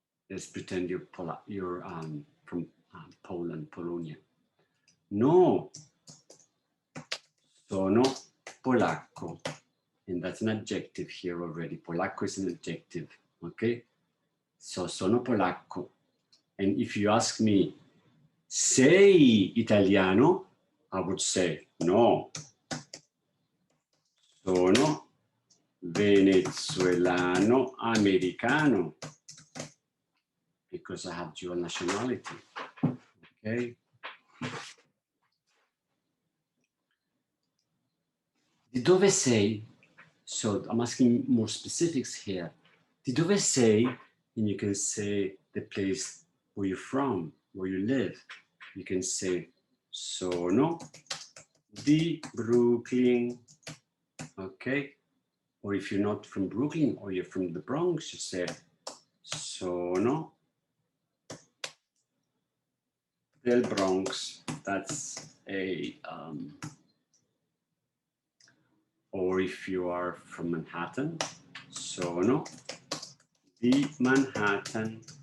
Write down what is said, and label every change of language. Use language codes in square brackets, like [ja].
[en] Let's pretend you're from Poland, Polonia. [it] No, sono polacco. [en] And that's an adjective here already. Polacco is an adjective, okay? So [it] sono polacco. [en] And if you ask me, [it] sei italiano? [en] I would say, no. [it] Sono venezuelano americano. [en] Because I have dual nationality, okay? [it] Di dove sei? [en] So I'm asking more specifics here. Di dove sei? And you can say the place where you're from, where you live. You can say [it] sono di Brooklyn, [en] okay? Or if you're not from Brooklyn or you're from the Bronx, you say [it] sono del Bronx. [en] That's a or if you are from Manhattan, [it] sono di Manhattan.